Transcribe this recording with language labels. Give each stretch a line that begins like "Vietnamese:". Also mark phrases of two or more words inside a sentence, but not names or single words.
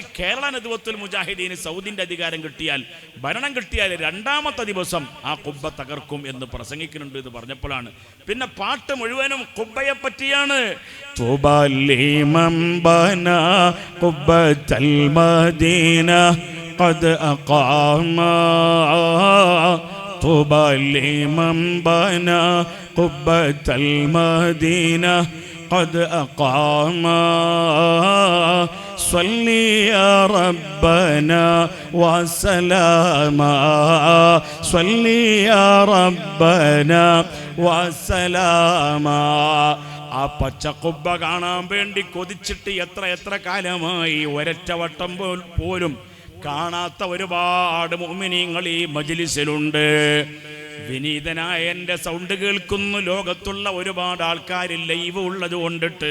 Malayalam: കേരള നദ്വത്തുൽ മുജാഹിദീന് സൗദിന്റെ അധികാരം കിട്ടിയാൽ, ഭരണം കിട്ടിയാൽ 2-ാമത്തെ ദിവസം ആ കുബ്ബ തകർക്കും എന്ന് പ്രസംഗിക്കുന്നുണ്ട് എന്ന് പറഞ്ഞപ്പോഴാണ്. പിന്നെ പാട്ട് മുഴുവനും കുബ്ബയെ പറ്റിയാണ്.
Arabic: طوبى لمن بنى قبة المدينة قد أقاما طوبى لمن بنى قبة المدينة قد أقاما صل يا ربنا وسلاما صل يا ربنا وسلاما.
Malayalam: ആ പച്ചക്കുബ്ബ കാണാൻ വേണ്ടി കൊതിച്ചിട്ട് എത്ര കാലമായി. ഒരൊറ്റ വട്ടം പോലും കാണാത്ത ഒരുപാട് മുഅ്മിനീങ്ങൾ ഈ മജ്ലിസിലുണ്ട്. വിനീതനായ എൻ്റെ സൗണ്ട് കേൾക്കുന്നു ലോകത്തുള്ള ഒരുപാട് ആൾക്കാർ ലൈവ് ഉള്ളത് കൊണ്ടിട്ട്.